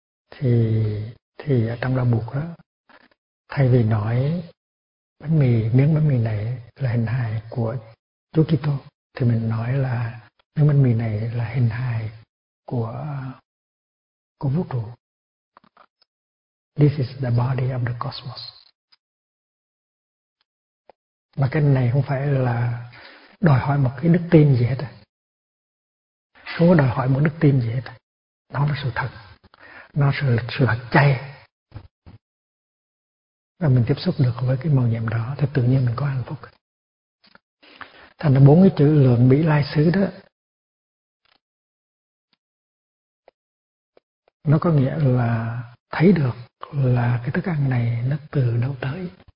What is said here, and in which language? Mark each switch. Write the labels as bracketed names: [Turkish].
[Vietnamese] Thì ở trong đạo Phật đó, thay vì nói bánh mì, miếng bánh mì này là hình hài của Chúa Kitô, thì mình nói là miếng bánh mì này là hình hài của vũ trụ. [English] This is the body of the cosmos. [Vietnamese] Mà cái này không phải là đòi hỏi một cái đức tin gì hết. Không có đòi hỏi một đức tin gì hết. Nó là sự thật. Nó là sự thật chay. Và mình tiếp xúc được với cái màu nhiệm đó thì tự nhiên mình có hạnh phúc. Thành ra bốn cái chữ lượng bị lai xứ đó, nó có nghĩa là thấy được là cái thức ăn này nó từ đâu tới.